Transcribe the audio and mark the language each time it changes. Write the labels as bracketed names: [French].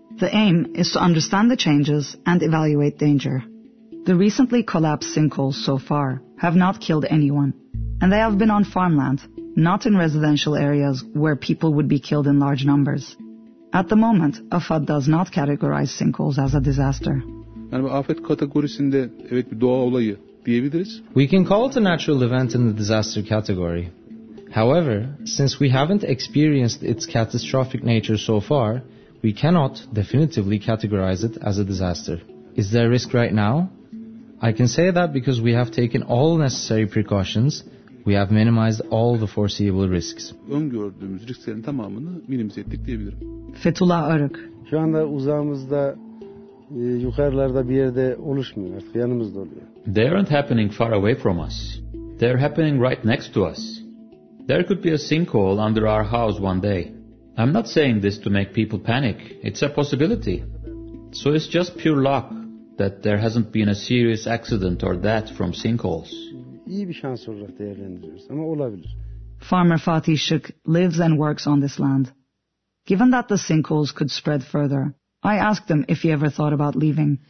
[English] The aim is to understand the changes and evaluate danger. The recently collapsed sinkholes so far have not killed anyone, and they have been on farmland, not in residential areas where people would be killed in large numbers. At the moment, AFAD does not categorize sinkholes as a disaster. [Turkish] Yani afet kategorisinde evet bir doğa olayı diyebiliriz. [English] We can call it a natural event in the disaster category. However, since we haven't experienced its catastrophic nature so far, we cannot definitively categorize it as a disaster. Is there risk right now? I can say that because we have taken all necessary precautions, we have minimized all the foreseeable risks. [Turkish] Öngördüğümüz risklerin tamamını minimize ettik diyebilirim. Fethullah Arık. Şu anda uzağımızda yukarılarda bir yerde oluşmuyor artık, yanımızda oluyor. [English] They aren't happening far away from us. They are happening right next to us. There could be a sinkhole under our house one day. I'm not saying this to make people panic. It's a possibility. So it's just pure luck that there hasn't been a serious accident or death from sinkholes. [Turkish] İyi bir şans olarak değerlendiriyoruz ama olabilir. [English] Farmer Fatih Şık lives and works on this land. Given that the sinkholes could spread further, I asked him if he ever thought about leaving.